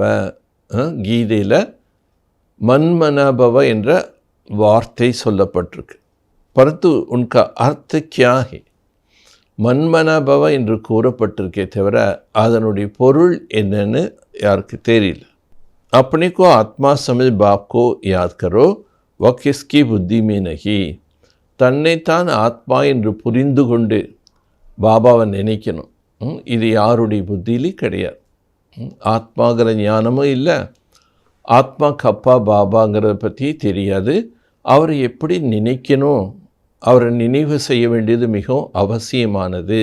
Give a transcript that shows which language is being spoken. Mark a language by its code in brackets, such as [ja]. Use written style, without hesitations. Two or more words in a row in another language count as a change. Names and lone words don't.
[ta] கீதையில் மன்மனாபவ என்ற வார்த்தை சொல்லப்பட்டிருக்கு. [hi] परन्तु उनका अर्थ क्या है. [ta] மன்மனாபவ என்று கூறப்பட்டிருக்கே தவிர அதனுடைய பொருள் என்னன்னு யாருக்கு தெரியல. [hi] अपने को आत्मा समझ बाप को याद करो वह किसकी बुद्धि में नहीं. [ta] தன்னைத்தான் ஆத்மா என்று புரிந்து கொண்டு பாபாவை நினைக்கணும். இது யாருடைய புத்தியிலும் கிடையாது. ஆத்மாங்கிற ஞானமும் இல்லை, ஆத்மா கப்பா பாபாங்கிறத பற்றி தெரியாது. அவரை எப்படி நினைக்கணும், அவரை நினைவு செய்ய வேண்டியது மிகவும் அவசியமானது.